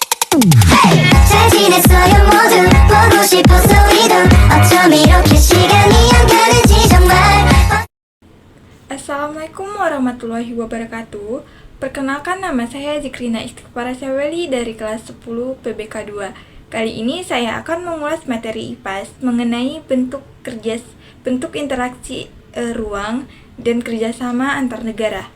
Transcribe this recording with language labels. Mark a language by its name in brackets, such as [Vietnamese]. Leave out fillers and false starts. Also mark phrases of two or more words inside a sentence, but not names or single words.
[Korean] 잘 지냈어요 모두 보고 싶어서 우리도 어쩜 이렇게 시간이 안 가는지 정말. [Arabic] السلام عليكم ورحمة الله وبركاته. [Indonesian] Perkenalkan, nama saya Zikrina Istighfarasaweli dari kelas 10 PBK 2. Kali ini saya akan mengulas materi IPAS mengenai bentuk interaksi ruang dan kerjasama antar negara.